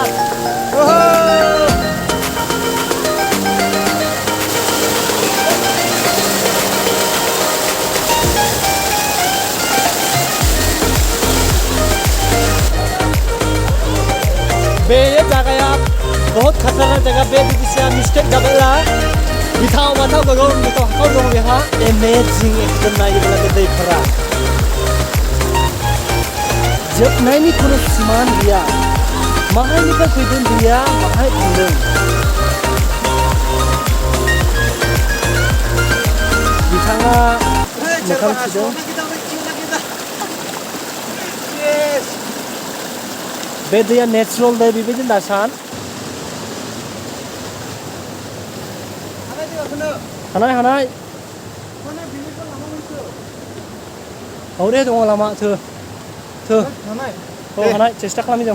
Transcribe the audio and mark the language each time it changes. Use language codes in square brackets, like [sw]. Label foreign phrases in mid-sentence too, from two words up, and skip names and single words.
[brx] ओहो बे जगह बहुत खतरनाक जगह बे बिदिसिया मिस्टेक जाबायला बिथाव माथाव गगौ बिथाव हाखाव दं बेहा एमेजिं एकदम नायोब्ला बे दैफोरा जोबनायनि खुनु सिमान गैया माहायनिफ्राय फैदों दैया माहाय थांदों बिथाङा मोखां सुदों बे दैया नेचुरल दै बेबायदि दासान हानाय औरे दङ लामा थो हानाय सेस्था खालामि जों